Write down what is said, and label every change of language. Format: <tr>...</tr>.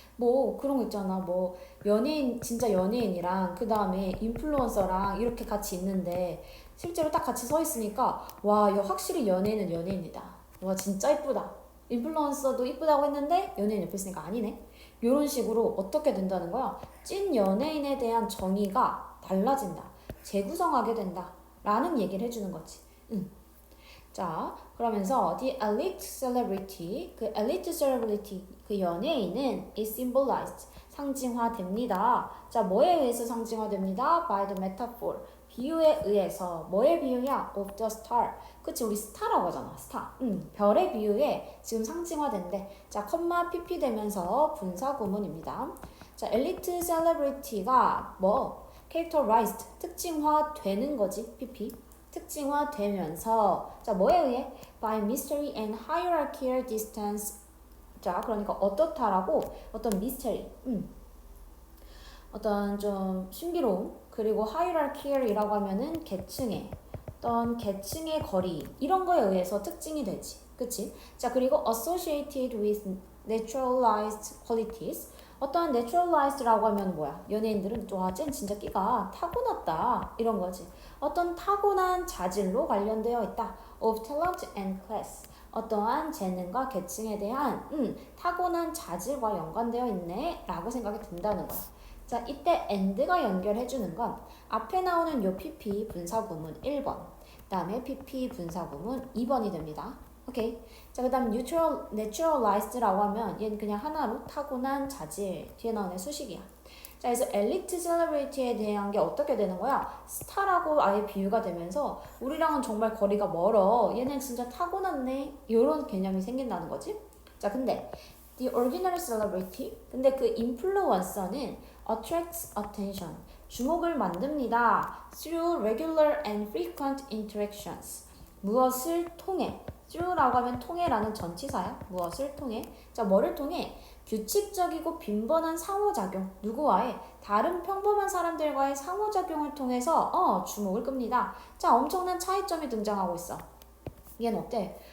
<ko>뭐 그런 거 있잖아. 뭐 연예인 진짜 연예인이랑 그 다음에 인플루언서랑 이렇게 같이 있는데 실제로 딱 같이 서 있으니까 와, 이거 확실히 연예인은 연예인이다. 와, 진짜 이쁘다. 인플루언서도 이쁘다고 했는데 연예인 옆에 있으니까 아니네. 이런 식으로 어떻게 된다는 거야? 찐 연예인에 대한 정의가 달라진다. 재구성하게 된다. 라는 얘기를 해주는 거지. 자, 그러면서</ko> <en>the elite celebrity,</en> <ko>그 elite celebrity, 그 연예인은</ko> <en>is symbolized,</en> <ko>상징화됩니다. 자, 뭐에 의해서 상징화됩니다?</ko> <en>by the metaphor,</en> <ko>비유에 의해서. 뭐의 비유야?</ko> <en>of the star.</en> <ko>그치, 우리 스타라고 하잖아, 스타. 별의 비유에 지금 상징화된대. 자, 컴마 pp 되면서 분사구문입니다. 자, elite celebrity가 뭐?</ko> <en>characterized,</en> <ko>특징화되는 거지, pp. 특징화되면서 자, 뭐에 의해?</ko> <en>by mystery and hierarchical distance.</en> <ko>자, 그러니까 어떻다라고 어떤 mystery, 어떤 좀 신비로움, 그리고 hierarchical이라고 하면은 계층의 어떤 계층의 거리 이런 거에 의해서 특징이 되지. 그치? 자, 그리고</ko> <en>associated with naturalized qualities.</en> <ko>어떠한 naturalized라고 하면 뭐야? 연예인들은 와, 쟤는 진짜 끼가 타고났다 이런 거지. 어떤 타고난 자질로 관련되어 있다.</ko> <en>of talent and class.</en> <ko>어떠한 재능과 계층에 대한 타고난 자질과 연관되어 있네 라고 생각이 든다는 거야. 자, 이때 and가 연결해주는 건 앞에 나오는 요 PP 분사구문 1번, 그 다음에 PP 분사구문 2번이 됩니다. 오케이. 자, 그 다음 naturalized라고 하면 얘는 그냥 하나로 타고난 자질, 뒤에 나오는 수식이야. 자, 그래서 엘리트 셀러브리티에 대한 게 어떻게 되는 거야? 스타라고 아예 비유가 되면서 우리랑은 정말 거리가 멀어. 얘는 진짜 타고났네. 이런 개념이 생긴다는 거지. 자, 근데</ko> <en>the ordinary celebrity,</en> <ko>근데 그 인플루언서는</ko> <en>attracts attention,</en> <ko>주목을 만듭니다.</ko> <en>through regular and frequent interactions.</en> <ko>무엇을 통해? through라고 하면 통해라는 전치사야. 무엇을 통해? 자, 뭐를 통해? 규칙적이고 빈번한 상호작용, 누구와의? 다른 평범한 사람들과의 상호작용을 통해서 주목을 끕니다. 자, 엄청난 차이점이 등장하고 있어. 얘는 어때?</ko>